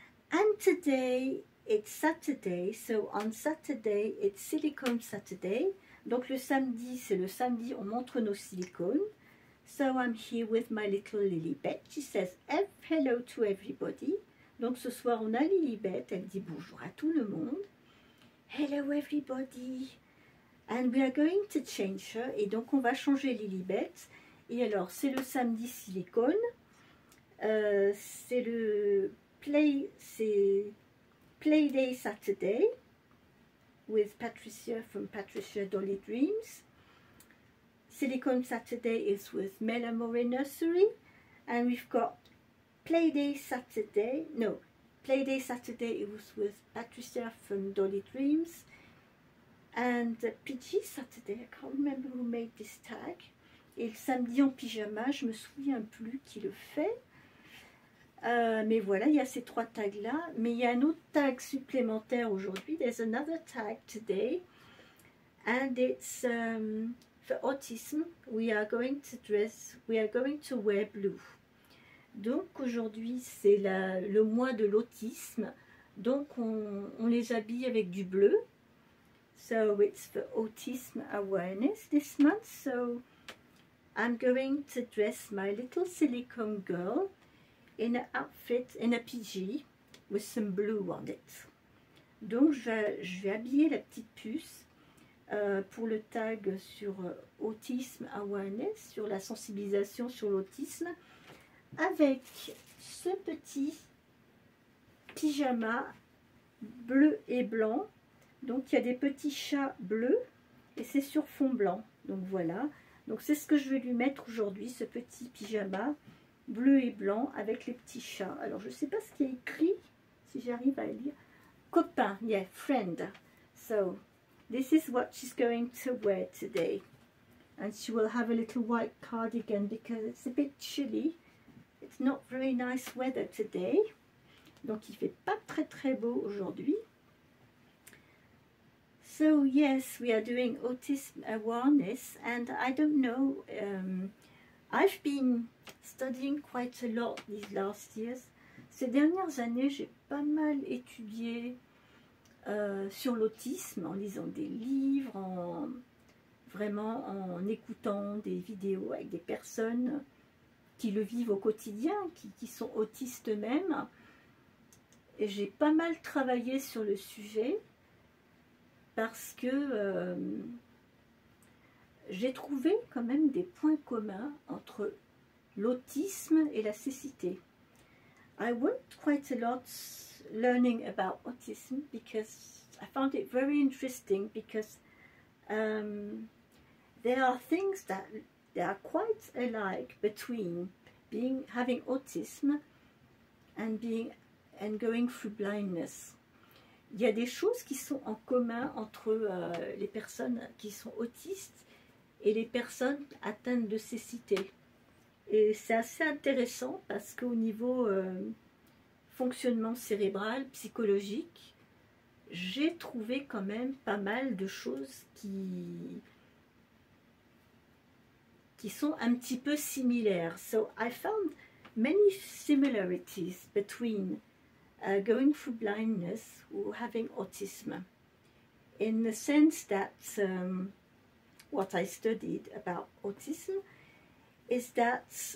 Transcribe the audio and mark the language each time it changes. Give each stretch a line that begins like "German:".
English: And today it's Saturday, so on Saturday it's Silicone Saturday.
French: Donc le samedi, c'est le samedi, on montre nos silicones.
English: So I'm here with my little Lilibet. She says hello to everybody.
French: Donc ce soir on a Lilibet, elle dit bonjour à tout le monde.
English: Hello everybody. And we are going to change her.
French: Et donc on va changer Lilibet. Et alors c'est le samedi silicone. C'est le
English: Play Day Saturday with Patricia from Patricia Dolly Dreams. Silicone Saturday is with Mela Moray Nursery, and we've got Playday Saturday. No, Playday Saturday it was with Patricia from Dolly Dreams, and PG Saturday. I can't remember who made this tag.
French: Et le samedi en pyjama, je me souviens plus qui le fait. Mais voilà, il y a ces trois tags là. Mais il y a un autre tag supplémentaire aujourd'hui.
English: There's another tag today, and it's for autism. We are going to wear blue.
French: Donc aujourd'hui c'est le mois de l'autisme. Donc on les habille avec du bleu.
English: So it's for autism awareness this month. So I'm going to dress my little silicone girl in an outfit, in a PG, with some blue on it.
French: Donc je vais habiller la petite puce pour le tag sur autisme awareness, sur la sensibilisation sur l'autisme, avec ce petit pyjama bleu et blanc. Donc il y a des petits chats bleus et c'est sur fond blanc. Donc voilà, donc c'est ce que je vais lui mettre aujourd'hui, ce petit pyjama bleu et blanc avec les petits chats. Alors je ne sais pas ce qui est écrit, si j'arrive à lire.
English: Copain, yeah, friend. So this is what she's going to wear today. And she will have a little white cardigan because it's a bit chilly. It's not very nice weather today.
French: Donc il fait pas très beau aujourd'hui.
English: So yes, we are doing autism awareness, and I don't know, I've been studying quite a lot these last years.
French: Ces dernières années, j'ai pas mal étudié sur l'autisme, en lisant des livres, vraiment en écoutant des vidéos avec des personnes qui le vivent au quotidien, qui sont autistes eux-mêmes. Et j'ai pas mal travaillé sur le sujet parce que j'ai trouvé quand même des points communs entre l'autisme et la cécité.
English: I worked quite a lot learning about autism because I found it very interesting, because there are things that are quite alike between having autism and going through blindness.
French: Il y a des choses qui sont en commun entre les personnes qui sont autistes et les personnes atteintes de cécité. Et c'est assez intéressant parce qu'au niveau fonctionnement cérébral, psychologique, j'ai trouvé quand même pas mal de choses qui sont un petit peu similaires.
English: So I found many similarities between going through blindness or having autism, in the sense that what I studied about autism is that